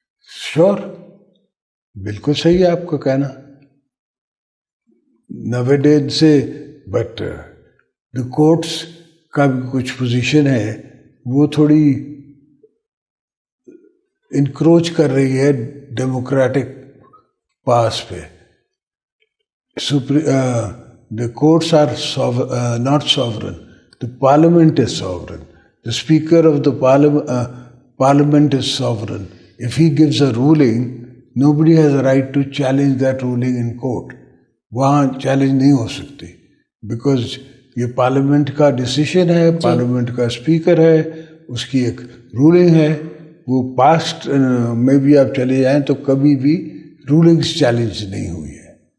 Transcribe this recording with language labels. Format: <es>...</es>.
<ur>شور, بالکل صحیح ہے آپ کا کہنا, 90 دن سے.</ur> <en>but the courts</en> <ur>کا بھی کچھ پوزیشن ہے, وہ تھوڑی انکروچ کر رہی ہے ڈیموکریٹک پاس پہ.</ur> <en>The courts are not sovereign. The parliament is sovereign. The speaker of the parliament is sovereign. If he gives a ruling, nobody has a right to challenge that ruling in court.</en> <ur>وہاں challenge نہیں ہو سکتی, because یہ parliament کا decision ہے, parliament کا speaker ہے, اس کی ایک رولنگ ہے. وہ پاسٹ میں بھی آپ چلے جائیں تو کبھی بھی رولنگز چیلنج نہیں ہوئی ہے.</ur>